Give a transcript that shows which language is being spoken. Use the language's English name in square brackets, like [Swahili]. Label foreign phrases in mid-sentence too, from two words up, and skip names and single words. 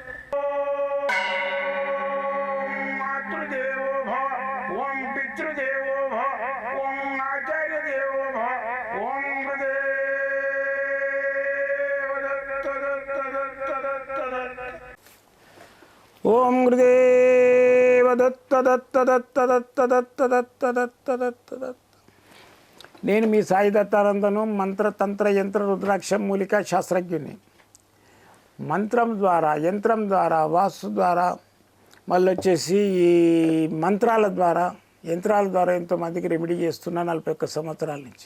[Sanskrit] ओम मातृदेवो भव ओम पितृदेवो भव ओम आचार्य देवो भव ओम गुरुदेव दत्त दत्त दत्त दत्त दत्त ओम गुरुदेव दत्त दत्त दत्त दत्त दत्त दत्त दत्त दत्त दत्त. [Telugu] నేను మీ సాయి దత్తానందను మంత్ర తంత్ర యంత్ర రుద్రాక్ష మూలికా శాస్త్రజ్ఞుని. మంత్రం ద్వారా యంత్రం ద్వారా వాస్తు ద్వారా మళ్ళీ వచ్చేసి ఈ మంత్రాల ద్వారా యంత్రాల ద్వారా ఎంతోమందికి రెమెడీ చేస్తున్నా 41 సంవత్సరాల నుంచి.